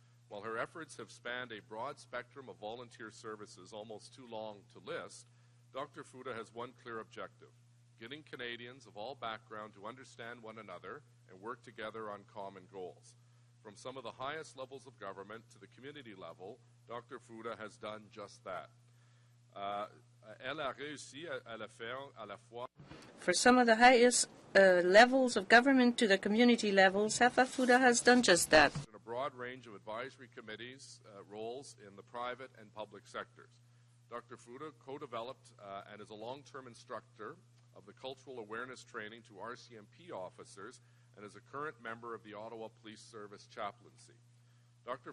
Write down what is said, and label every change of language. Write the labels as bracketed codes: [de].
[en] While her efforts have spanned a broad spectrum of volunteer services almost too long to list, Dr. Fouda has one clear objective: getting Canadians of all backgrounds to understand one another and work together on common goals. From some of the highest levels of government to the community level, Dr. Fouda has done just that. [fr] Elle a réussi à le faire à la fois. [en] For some of the highest levels of government to the community level, Safa Fouda has done just that. In a broad range of advisory committees, roles in the private and public sectors. Dr. Fouda co-developed and is a long-term instructor of the cultural awareness training to RCMP officers and is a current member of the Ottawa Police Service chaplaincy. Dr.